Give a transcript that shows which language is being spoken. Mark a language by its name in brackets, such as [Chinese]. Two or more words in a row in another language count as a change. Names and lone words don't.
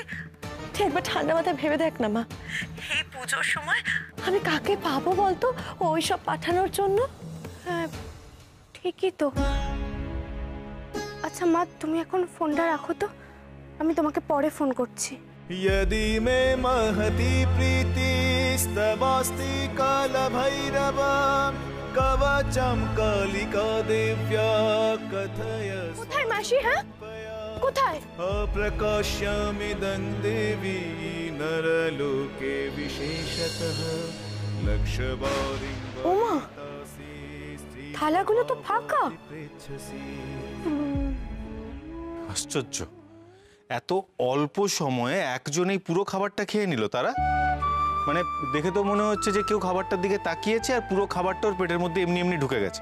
[Bangla] তুই একবার ঠান্ডা মাথায় ভেবে দেখ না মা, এই পুজোর সময় আমি কাকে পাবো বলতো ওই সব পাঠানোর জন্য? হ্যাঁ, ঠিকই তো। আচ্ছা মা, তুমি এখন ফোনটা রাখো তো, আমি তোমাকে পরে ফোন করছি। [Sanskrit] यदि मे महती प्रीतिस्तवास्ति कालभैरव कवचं कालिका देव्या कथय [Bangla] কোথায় মাসি? হ্যাঁ, কোথায়? [Sanskrit] अप्रकाश्यमिदं देवी नरलोके विशेषतः लक्षवारिं [Bangla] ওমা, থালাগুলো তো ফাঁকা। আশ্চর্য, এত অল্প সময়ে একজনেই পুরো খাবারটা খেয়ে নিল তারা। মানে দেখে তো মনে হচ্ছে যে কেউ খাবারটার দিকে তাকিয়েছে আর পুরো খাবারটা ওর পেটের মধ্যে এমনি এমনি ঢুকে গেছে।